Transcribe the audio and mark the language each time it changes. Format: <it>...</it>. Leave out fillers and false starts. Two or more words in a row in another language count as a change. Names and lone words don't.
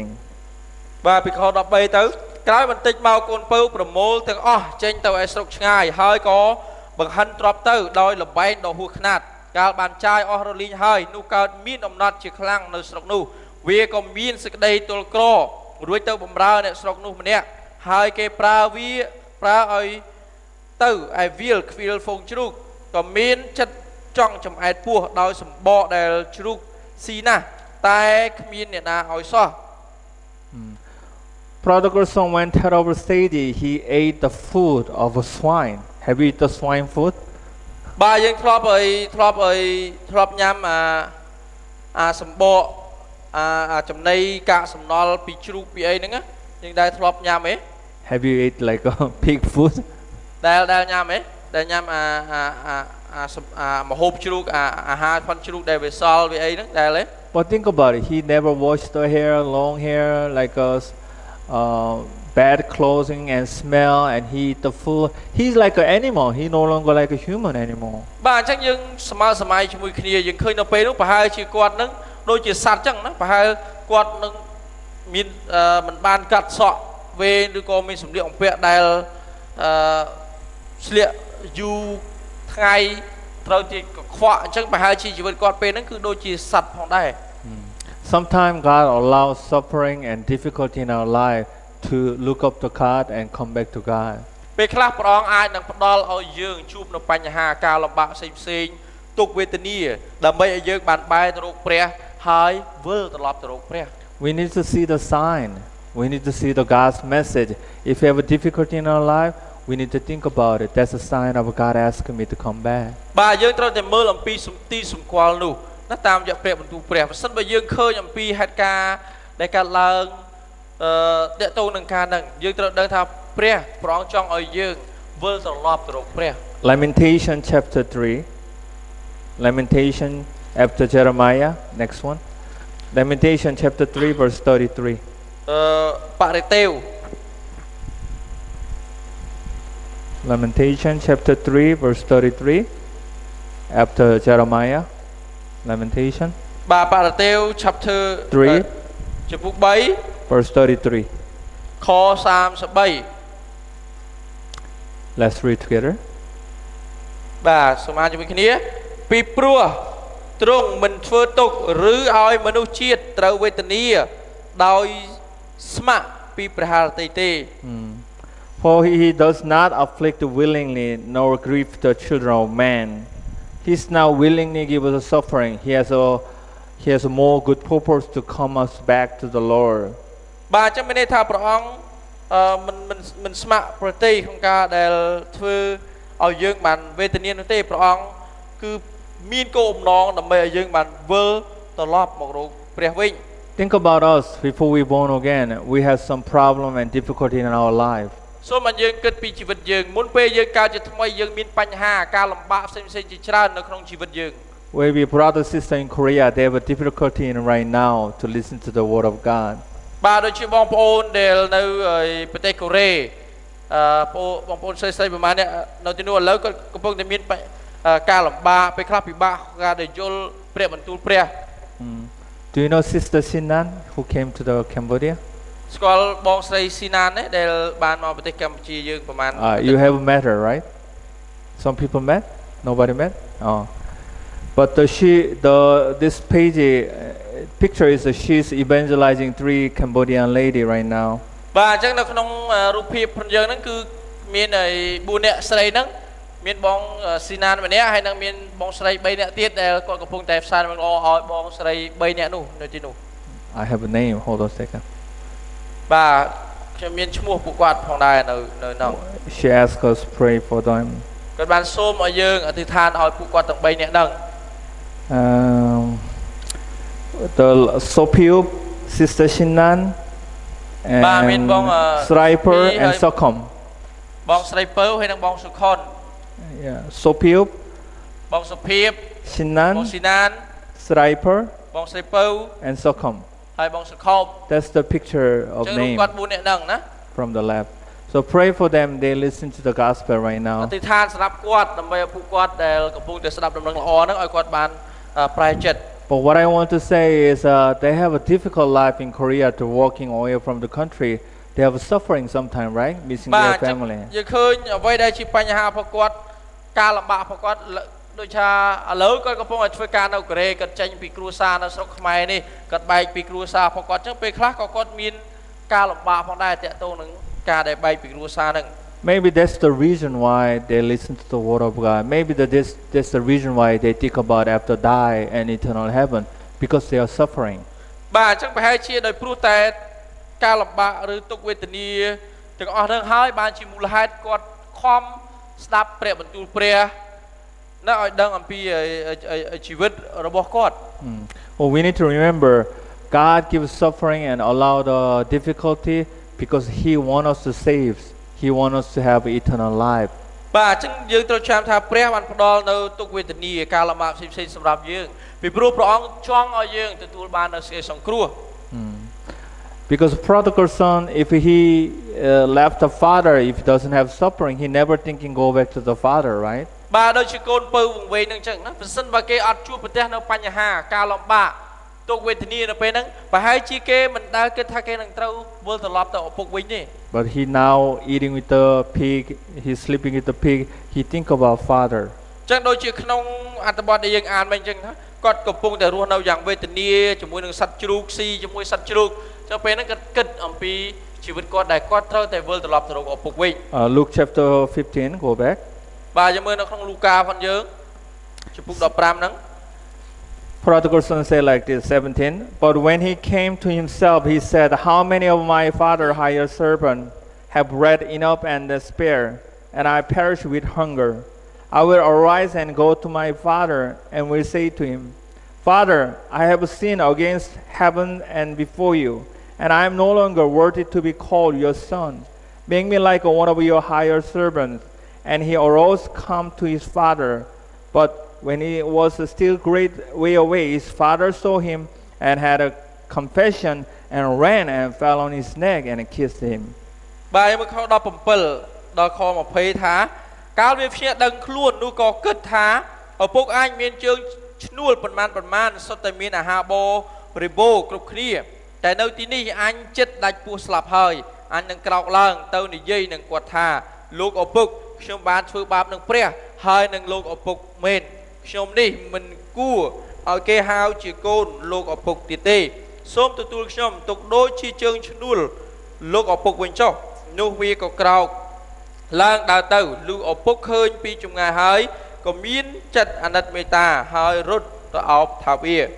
<km>បាទពីខ13ទៅក្រោយបន្តិចមកកូនពៅប្រមូលទាំងអស់ចេញទៅឯស្រុកឆ្ងាយហើយក៏បង្ហិនទ្រព្យទៅ ដោយលបែងដ៏ហួសខ្នាតកាលបានចាយអស់រលីងហើយនោះកើតមានអំណត់ជាខ្លាំងនៅស្រុកនោះវាក៏មានសេចក្តីទល់ក្ររួចទៅបំរើអ្នកស្រុកនោះម្នាក់ហើយគេប្រើឲ្យទៅឯវាលខ្វៀលហ្វូងជ្រូកក៏មានចិត្តចង់ចំអែតពោះដោយសម្បកដែលជ្រូកស៊ីណាស់តែគ្មានអ្នកណាឲ្យសោះ</km> <en>Prodigal son went head over steady he ate the food of a swine have you eaten the swine food</en> <km>បាទយើងធ្លាប់ញ៉ាំសម្បកចំណីកាកសំណល់ពីជ្រូកពីអីហ្នឹងយើងដែរធ្លាប់ញ៉ាំទេ</km> <en>Have you ate like pig food?</en> <km>ដែលញ៉ាំអីដែលញ៉ាំមហូបជ្រូកអាហារផាន់ជ្រូកដែលវាសល់វាអីហ្នឹងដែលទេ</km> <en>But think about it. He never washed the hair, long hair, like bad clothing and smell, and he eat the food. He's like an animal. He no longer like a human anymore.</en> <km>បាទអញ្ចឹងយើងសម័យជាមួយគ្នាយើងឃើញនៅពេលនោះប្រហែលជាគាត់នឹងដូចជាសត្វអញ្ចឹងណាប្រហែលគាត់នឹងមានមិនបានកាត់សក់វែងឬក៏មានសម្លៀកបំពាក់ដែលស្លៀកយូរថ្ងៃត្រូវជាកខ្វក់អញ្ចឹងប្រហែលជាជីវិតគាត់ពេលហ្នឹងគឺដូចជាសត្វផងដែរ</km> <en>Sometimes God allows suffering and difficulty in our life to look up to God and come back to God.</en> <km>ពេលខ្លះព្រះអង្គអាចនឹងផ្ដល់ឲ្យយើងជួបនៅបញ្ហាការលំបាកផ្សេងៗទុក្ខវេទនាដើម្បីឲ្យយើងបានបែរទៅរកព្រះហើយវិលត្រឡប់ទៅរកព្រះ</km> <en>We need to see the sign. We need to see the God's message. If we have a difficulty in our life, we need to think about it. That's a sign of God asking me to come back.</en> <km>បាទយើងត្រូវតែមើលអំពីទីសម្គាល់នោះណាតាមរយៈព្រះបន្ទូលព្រះបើសិនបើយើងឃើញអំពីហេតុការណ៍ដែលកើតឡើងតកតងនឹងការហ្នឹងយើងត្រូវដឹងថាព្រះអង្គចង់ឲ្យយើងវិលត្រឡប់ទៅរកព្រះ</km> <en>Lamentation chapter 3. Lamentation after Jeremiah. Next one. Lamentation chapter 3 verse 33.</en> <km>បរិទេវ</km> <en>Lamentation chapter 3 verse 33. After Jeremiah. Lamentation</en> <km>បាទបរិទេវ chapter 3 ចំពុក3</km> <en>verse 33.</en> <km>ខ33</km> <en>Let's read together.</en> <km>បាទសូមអានជាមួយគ្នាពីព្រោះទ្រង់មិនធ្វើទុកឬឲ្យមនុស្សជាតិត្រូវវេទនាដោយស្ម័គ្រពីព្រះハរតីទេ</km> <en>For he does not afflict willingly nor grieve the children of man. He's now willingly give us a suffering. He has a more good purpose to come us back to the Lord.</en> <km>បាទចាំមានន័យថាព្រះអង្គមិនស្ម័គ្រប្រតិក្នុងការដែលធ្វើឲ្យយើងបានវេទនានោះទេព្រះអង្គគឺមានគោលបំណងដើម្បីឲ្យយើងបានវិលត្រឡប់មករកព្រះវិញ</km> <en>Think about us before we born again. We have some problem and difficulty in our life.</en> <km>សូមឲ្យយើងគិតពីជីវិតយើងមុនពេលយើងកើតជាថ្មីយើងមានបញ្ហាការលំបាកផ្សេងៗជាច្រើននៅក្នុងជីវិតយើង</km> <en>Maybe brother sister in Korea they have a difficulty in right now to listen to the word of God.</en> <km>បាទដូចជាបងប្អូនដែលនៅប្រទេសកូរ៉េបងប្អូនស្រីៗប្រហែលអ្នកនៅទីនោះឥឡូវគាត់កំពុងតែមានការលំបាកពេលខ្លះពិបាកការដែលយល់ព្រះបន្ទូលព្រះ</km> <en>Do you know Sister Sinan who came to the Cambodia?</en> <km>ស្គាល់បងស្រីស៊ីណានទេដែលបានមកប្រទេសកម្ពុជាយើងប្រហែល</km> <en>You have met her, right? Some people met? Nobody met? Oh. But this page picture is she's evangelizing 3 Cambodian lady right now.</en> <km>បាទអញ្ចឹងនៅក្នុងរូបភាពយើងហ្នឹងគឺមាន4អ្នកស្រីហ្នឹងមានបងស៊ីណានម្នាក់ហើយនឹងមានបងស្រី3នាក់ទៀតដែលគាត់កំពុងតែផ្សាយនឹងល្អឲ្យបងស្រី3នាក់នោះនៅទីនោះ</km> <en>I have a name. Hold on a second.</en> <km>បាទខ្ញុំមានឈ្មោះពួកគាត់ផងដែរនៅនោះ</km> <en>She asked us pray for them.</en> <km>គាត់បានសូមឲ្យយើងអធិដ្ឋានឲ្យពួកគាត់ទាំង3នាក់ហ្នឹង</km> <en>The Sopiup, Sister Shinan, and Sriper and Sokom.</en> <km>បងស្រីពៅហើយនិងបងសុខុន</km> <en>Yeah, Sopiup,</en> <km>បងសុភីប</km> <en>Shinan,</en> <km>បងស៊ីណាន</km> <en>Sriper,</en> <km>បងស្រីពៅ</km> <en>and Sokom.</en> <km>ហើយបងសុខុប</km> <en>That's the picture of</en> <km>ចឹង</km> <en>name</en> <km>គាត់4នាក់ហ្នឹងណា</km> <en>from the left. So pray for them. They listen to the gospel right</en> <km>អ</km> <en>now.</en> <km>ធិដ្ឋានសម្រាប់គាត់ដើម្បីឲ្យពួកគាត់ដែលកំពុងតែស្ដាប់ដំណឹងល្អហ្នឹងឲ្យគាត់បានប្រែចិត្ត</km> <en>But what I want to say is they have a difficult life in Korea to walking away from the country. They have suffering sometimes, right? Missing their family.</en> <km>យើងឃើញអ្វីដែលជាបញ្ហារបស់គាត់ការលំបាករបស់គាត់ដូចថាឥឡូវគាត់កំពុងតែធ្វើការនៅកូរ៉េគាត់ចេញពីគ្រួសារនៅស្រុកខ្មែរនេះគាត់បែកពីគ្រួសាររបស់គាត់ចឹងពេលខ្លះក៏គាត់មានការលំបាកផងដែរតាក់ទងនឹងការដែលបែកពីគ្រួសារហ្នឹង</km> <en>Maybe that's the reason why they listen to the word of God. Maybe that's the reason why they think about after die and eternal heaven because they are suffering.</en> <km>បាទអញ្ចឹងប្រហែលជាដោយព្រោះតែការលំបាកឬទុក្ខវេទនាទាំងអស់ហ្នឹងហើយបានជាមូលហេតុគាត់ខំស្ដាប់ព្រះបន្ទូលព្រះនៅឲ្យដឹងអំពីជីវិតរបស់គាត់</km> <en>Well, we need to remember God gives suffering and allow the difficulty because He wants us to save. He wants us to have eternal life.</en> <km>បាទអញ្ចឹងយើងត្រូវចាំថាព្រះបានផ្ដល់នៅទុក្ខវេទនាការលំបាកផ្សេងៗសម្រាប់យើងពីព្រោះព្រះអង្គចង់ឲ្យយើងទទួលបាននូវសេចក្តីសង្គ្រោះ</km> <en>Because prodigal son, if he left the father, if he doesn't have suffering, he never thinking go back to the father, right?</en> <km>បាទដូចជាកូនពៅវង្វេងហ្នឹងអញ្ចឹងណាប្រសិនបើគេអត់ជួបប្រទះនៅបញ្ហាការលំបាកទុក្ខវេទនានៅពេលហ្នឹងប្រហែលជាគេមិនដែលគិតថាគេនឹងត្រូវវិលត្រឡប់ទៅឪពុកវិញទេ</km> <en>But he now eating with the pig, he's sleeping with the pig, he think about father.</en> <km>អញ្ចឹងដូចជាក្នុងអត្ថបទដែលយើងអានមកអញ្ចឹងណាគាត់កំពុងតែរស់នៅយ៉ាងវេទនាជាមួយនឹងសត្វជ្រូកស៊ីជាមួយសត្វជ្រូកចុះពេលហ្នឹងគាត់គិតអំពីជីវិតគាត់ដែលគាត់ត្រូវតែវិលត្រឡប់ទៅរកឪពុកវិញ</km> <en>Luke chapter 15, go back.</en> <km>បាទយើងមើលនៅក្នុងលូកាផងយើងជំពូក15ហ្នឹង</km> <en>Prodigal son said like this, 17. But when he came to himself, he said, how many of my father's hired servants have bread enough and spare, and I perish with hunger? I will arise and go to my father, and will say to him, Father, I have sinned against heaven and before you, and I am no longer worthy to be called your son. Make me like one of your hired servants. And he arose, come to his father. But when he was still great way away, his father saw him and had a compassion and ran and fell on his neck and kissed him.</en> <km>បាទមកខ17ដល់ខ20ថាកាលវាភ្ញាក់ដឹងខ្លួននោះក៏គិតថាឪពុកអាចមានជើងឈ្នួលប៉ុន្មានសុទ្ធតែមានអាហារបរិបូរ គ្រប់គ្នាតែនៅទីនេះអញចិត្តដាច់ពោះស្លាប់ហើយអញនឹងក្រោកឡើងទៅនិយាយនឹងគាត់ថាលោកឪពុកខ្ញុំបានធ្វើបាបនឹងព្រះហើយនឹងលោកឪពុកមែនខ្ញុំនេះមិនគួរឲ្យគេហៅជាកូនលោកឪពុកទៀតទេសូមទទួលខ្ញុំទុកដូចជាជើងឈ្នួលលោកឪពុកវិញចុះនោះវាក៏ក្រោកឡើងដើរទៅលឺឪពុកឃើញពីចម្ងាយហើយក៏មានចិត្តអាណិតមេត្តាហើយរត់ទៅអោបថាវា</km>